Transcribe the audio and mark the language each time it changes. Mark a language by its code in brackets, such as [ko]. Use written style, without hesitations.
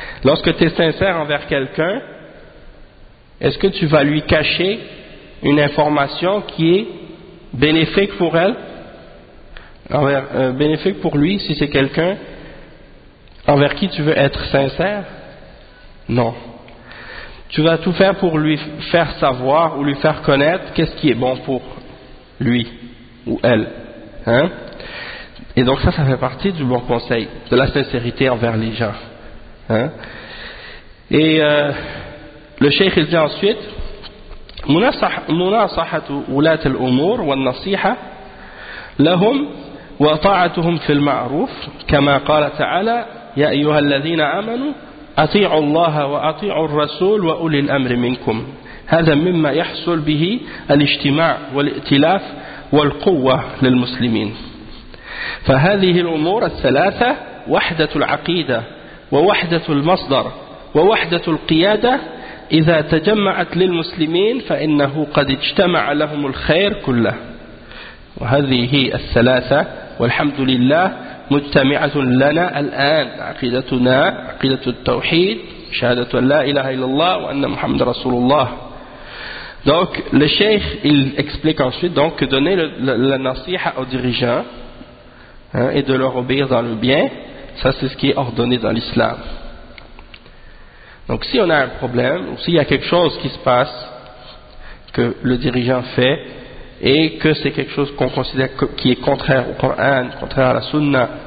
[fr] Lorsque tu es sincère envers quelqu'un, est-ce que tu vas lui cacher une information qui est bénéfique pour elle, bénéfique pour lui, si c'est quelqu'un envers qui tu veux être sincère? Non. Tu vas tout faire pour lui faire savoir ou lui faire connaître qu'est-ce qui est bon pour lui ou elle, hein? Et donc ça fait partie du bon conseil, de la sincérité envers les gens, hein? Et le cheikh il dit ensuite [ar] munasahatu ulat al-umur wan-nasiha lahum wa ta'atuhum fil ma'ruf kama qala ta'ala ya ayyuhalladhina amanu ati'ullaha wa ati'ur rasul wa ulil amri minkum hadha mimma yahsul bihi al-ijtima' wal-i'tilaf والقوة للمسلمين فهذه الأمور الثلاثة وحدة العقيدة ووحدة المصدر ووحدة القيادة إذا تجمعت للمسلمين فإنه قد اجتمع لهم الخير كله وهذه الثلاثة والحمد لله مجتمعة لنا الآن عقيدتنا عقيدة التوحيد شهادة لا إله إلا الله وأن محمد رسول الله. [fr] Donc, le cheikh, il explique ensuite donc, que donner la nasiha aux dirigeants, hein, et de leur obéir dans le bien, ça c'est ce qui est ordonné dans l'islam. Donc, si on a un problème, ou s'il y a quelque chose qui se passe, que le dirigeant fait, et que c'est quelque chose qu'on considère qui est contraire au Coran, contraire à la Sunna,